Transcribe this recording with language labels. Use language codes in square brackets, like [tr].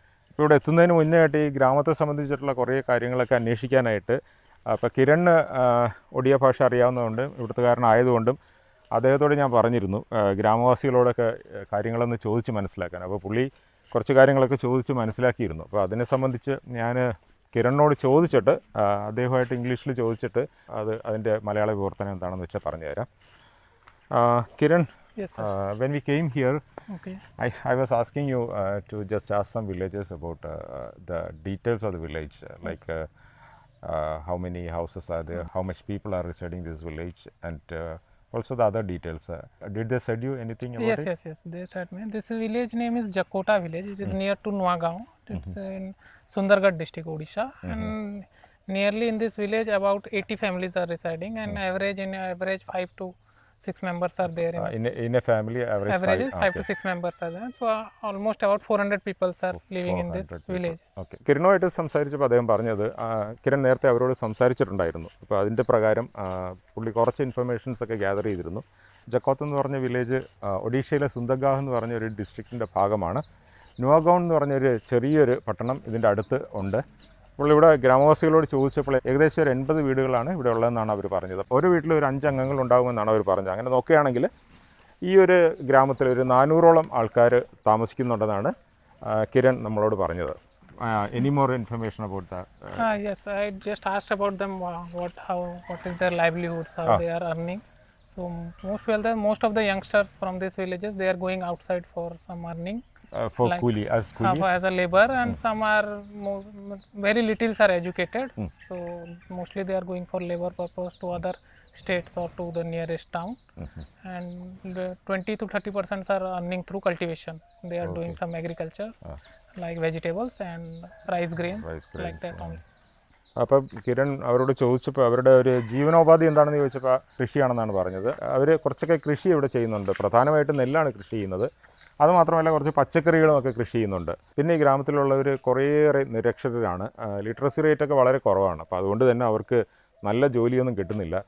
[ml] ഇപ്പോൾ ഇവിടെ എത്തുന്നതിന് മുന്നേ ആയിട്ട് ഈ ഗ്രാമത്തെ സംബന്ധിച്ചിട്ടുള്ള കുറേ കാര്യങ്ങളൊക്കെ അന്വേഷിക്കാനായിട്ട്, അപ്പോൾ കിരണ് ഒഡിയ ഭാഷ അറിയാവുന്നതുകൊണ്ട് ഇവിടുത്തുകാരനായതുകൊണ്ടും അദ്ദേഹത്തോട് ഞാൻ പറഞ്ഞിരുന്നു ഗ്രാമവാസികളോടൊക്കെ കാര്യങ്ങളൊന്ന് ചോദിച്ച് മനസ്സിലാക്കാൻ. അപ്പോൾ പുള്ളി കുറച്ച് കാര്യങ്ങളൊക്കെ ചോദിച്ച് മനസ്സിലാക്കിയിരുന്നു. അപ്പോൾ അതിനെ സംബന്ധിച്ച് ഞാൻ കിരണിനോട് ചോദിച്ചിട്ട്, അദ്ദേഹമായിട്ട് ഇംഗ്ലീഷിൽ ചോദിച്ചിട്ട് അതിൻ്റെ മലയാള വിവർത്തനം എന്താണെന്ന് വെച്ചാൽ പറഞ്ഞു തരാം. [en] Kiran, yes, when we came here, okay, I was asking you to just ask some villagers about the details of the village, like how many houses are there, how much people are residing in this village, and also the other details. Did they said you anything about yes, it? Yes, they said me. This village name is Jakota village. It is near to Nuagaon. It's in Sundargarh district, Odisha, and nearly in this village about 80 families are residing, and average 5 to 6 members are there. In a family, Average is 5 to 6 members are there. So almost about 400 people are living in this village. [ml] Okay, കിരണുമായിട്ട് സംസാരിച്ചപ്പോൾ അദ്ദേഹം പറഞ്ഞത് കിരൺ നേരത്തെ അവരോട് സംസാരിച്ചിട്ടുണ്ടായിരുന്നു. അപ്പോൾ അതിൻ്റെ പ്രകാരം പുള്ളി കുറച്ച് ഇൻഫർമേഷൻസ് ഒക്കെ ഗ്യാദർ ചെയ്തിരുന്നു. ജക്കോത്ത് എന്ന് പറഞ്ഞ വില്ലേജ് ഒഡീഷയിലെ സുന്ദർഗാഹ് എന്ന് പറഞ്ഞ ഒരു ഡിസ്ട്രിക്റ്റിൻ്റെ ഭാഗമാണ്. നുവാഗോൺ എന്ന് പറഞ്ഞൊരു ചെറിയൊരു പട്ടണം ഇതിൻ്റെ അടുത്ത് ഉണ്ട്. അപ്പോൾ ഇവിടെ ഗ്രാമവാസികളോട് ചോദിച്ചപ്പോൾ ഏകദേശം ഒരു 80 വീടുകളാണ് ഇവിടെ ഉള്ളതെന്നാണ് അവർ പറഞ്ഞത്. ഒരു വീട്ടിൽ ഒരു 5 അംഗങ്ങൾ ഉണ്ടാകുമെന്നാണ് അവർ പറഞ്ഞത്. അങ്ങനെ നോക്കുകയാണെങ്കിൽ ഈ ഒരു ഗ്രാമത്തിൽ ഒരു 400ഓളം ആൾക്കാർ താമസിക്കുന്നുണ്ടെന്നാണ് കിരൺ നമ്മളോട് പറഞ്ഞത്. [en] Any more information about that? Yes, I just asked about them. What is their livelihoods? How they are earning? So most of the youngsters from these villages, they are going outside for some earning. For coolie, as coolies? As a labor, and some are very littles are educated. So mostly they are going for labor purpose to other states or to the nearest town. And 20 to 30% are earning through cultivation. They are doing some agriculture, like vegetables and rice grains. Like that only. [ml] അപ്പം കിരൺ അവരോട് ചോദിച്ചപ്പോൾ അവരുടെ ഒരു ജീവനോപാധി എന്താണെന്ന് ചോദിച്ചപ്പോൾ കൃഷിയാണെന്നാണ് പറഞ്ഞത്. അവർ കുറച്ചൊക്കെ കൃഷി ഇവിടെ ചെയ്യുന്നുണ്ട്. പ്രധാനമായിട്ടും നെല്ലാണ് കൃഷി ചെയ്യുന്നത്. അതുമാത്രമല്ല കുറച്ച് പച്ചക്കറികളുമൊക്കെ കൃഷി ചെയ്യുന്നുണ്ട്. പിന്നെ ഈ ഗ്രാമത്തിലുള്ളവർ കുറേയേറെ നിരക്ഷരരാണ്. ലിറ്ററസി റേറ്റൊക്കെ വളരെ കുറവാണ്. അപ്പോൾ അതുകൊണ്ട് തന്നെ അവർക്ക് നല്ല ജോലിയൊന്നും കിട്ടുന്നില്ല.